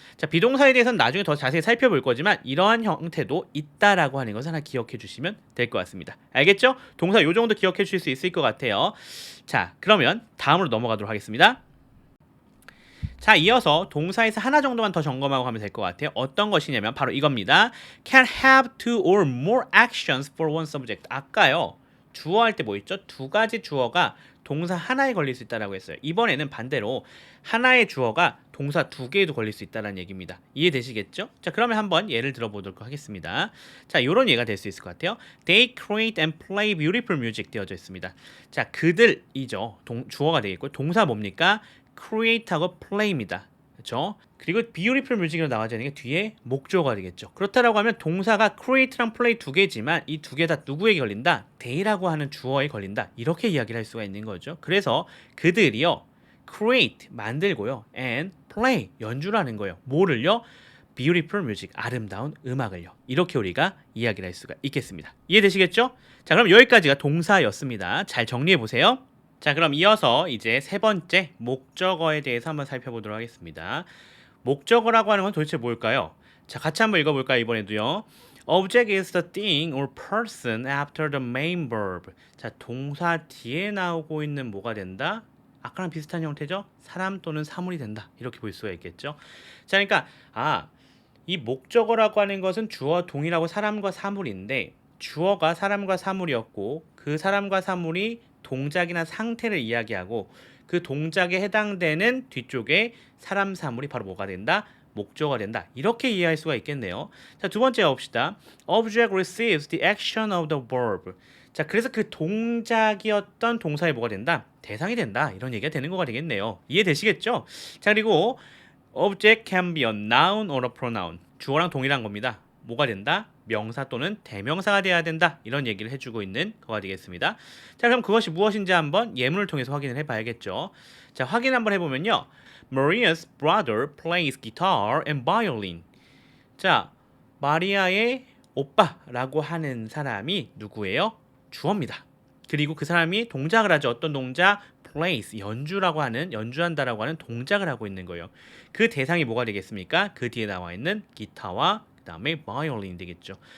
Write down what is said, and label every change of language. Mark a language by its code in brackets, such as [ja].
[ko] 자, 비동사에 대해서는 나중에 더 자세히 살펴볼 거지만 이러한 형태도 있다라고 하는 것을 하나 기억해 주시면 될 것 같습니다. 알겠죠? 동사 요 정도 기억해 주실 수 있을 것 같아요. 자, 그러면 다음으로 넘어가도록 하겠습니다. 자, 이어서 동사에서 하나 정도만 더 점검하고 가면 될 것 같아요. 어떤 것이냐면 바로 이겁니다. [en] Can have two or more actions for one subject. [ko] 아까요. 주어 할 때 뭐 있죠? 두 가지 주어가 동사 하나에 걸릴 수 있다라고 했어요. 이번에는 반대로 하나의 주어가 동사 두 개에도 걸릴 수 있다는 얘기입니다. 이해되시겠죠? 자, 그러면 한번 예를 들어보도록 하겠습니다. 자, 이런 예가 될 수 있을 것 같아요. [en] They create and play beautiful music [ko] 되어져 있습니다. 자, 그들이죠. 주어가 되겠고 동사 뭡니까? create하고 play입니다. 그렇죠? 그리고 beautiful music으로 나와져 있는 게 뒤에 목조가 되겠죠. 그렇다라고 하면 동사가 create랑 play 두 개지만 이 두 개 다 누구에게 걸린다? they라고 하는 주어에 걸린다. 이렇게 이야기를 할 수가 있는 거죠. 그래서 그들이요. create 만들고요. and play 연주라는 거예요. 뭐를요? [en] beautiful music [ko] 아름다운 음악을요. 이렇게 우리가 이야기를 할 수가 있겠습니다. 이해되시겠죠? 자, 그럼 여기까지가 동사였습니다. 잘 정리해 보세요. 자, 그럼 이어서 이제 세 번째 목적어에 대해서 한번 살펴보도록 하겠습니다. 목적어라고 하는 건 도대체 뭘까요? 자, 같이 한번 읽어볼까요? 이번에도요. [en] Object is the thing or person after the main verb. [ko] 자, 동사 뒤에 나오고 있는 뭐가 된다? 아까랑 비슷한 형태죠? 사람 또는 사물이 된다. 이렇게 볼 수가 있겠죠? 자, 그러니까 이 목적어라고 하는 것은 주어 동일하고 사람과 사물인데 주어가 사람과 사물이었고 그 사람과 사물이 동작이나 상태를 이야기하고 그 동작에 해당되는 뒤쪽에 사람 사물이 바로 뭐가 된다? 목적어가 된다. 이렇게 이해할 수가 있겠네요. 자, 두 번째 봅시다. [en] Object receives the action of the verb. [ko] 자, 그래서 그 동작이었던 동사에 뭐가 된다? 대상이 된다. 이런 얘기가 되는 거가 되겠네요. 이해되시겠죠? 자, 그리고 [en] Object can be a noun or a pronoun. [ko] 주어랑 동일한 겁니다. 뭐가 된다? 명사 또는 대명사가 돼야 된다. 이런 얘기를 해주고 있는 거가 되겠습니다. 자, 그럼 그것이 무엇인지 한번 예문을 통해서 확인을 해봐야겠죠. 자, 확인 한번 해보면요. [en] Maria's brother plays guitar and violin. [ko] 자, 마리아의 오빠라고 하는 사람이 누구예요? 주어입니다. 그리고 그 사람이 동작을 하죠. 어떤 동작? plays 연주라고 하는 연주한다라고 하는 동작을 하고 있는 거예요. 그 대상이 뭐가 되겠습니까? 그 뒤에 나와 있는 기타와 그다음에 바이올린 되겠죠.